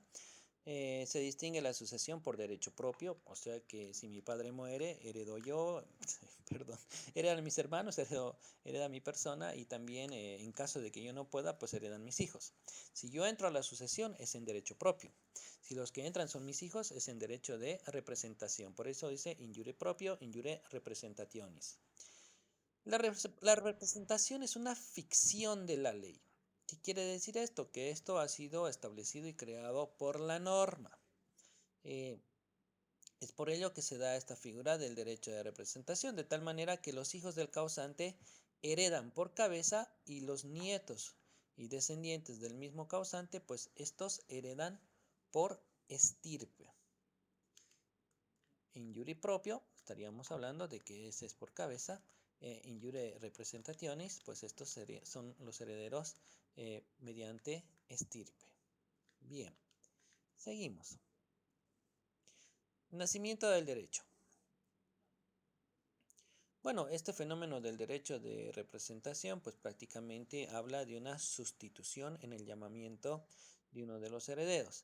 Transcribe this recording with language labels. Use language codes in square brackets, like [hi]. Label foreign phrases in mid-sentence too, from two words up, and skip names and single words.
[es] Se distingue la sucesión por derecho propio, o sea que si mi padre muere, heredo yo, perdón, heredan mis hermanos, hereda mi persona y también en caso de que yo no pueda, pues heredan mis hijos. Si yo entro a la sucesión es en derecho propio. Si los que entran son mis hijos, es en derecho de representación. [la] Por eso dice in iure proprio, in iure representationis. [es] La representación es una ficción de la ley. ¿Qué quiere decir esto? Que esto ha sido establecido y creado por la norma. Eh, es por ello que se da esta figura del derecho de representación, de tal manera que los hijos del causante heredan por cabeza y los nietos y descendientes del mismo causante, pues estos heredan por estirpe. [la] In iure propio, [es] estaríamos hablando de que ese es por cabeza. [la] In iure representationis, [es] pues estos son los herederos mediante estirpe. Bien, seguimos. Nacimiento del derecho. Bueno, este fenómeno del derecho de representación, pues prácticamente habla de una sustitución en el llamamiento de uno de los herederos.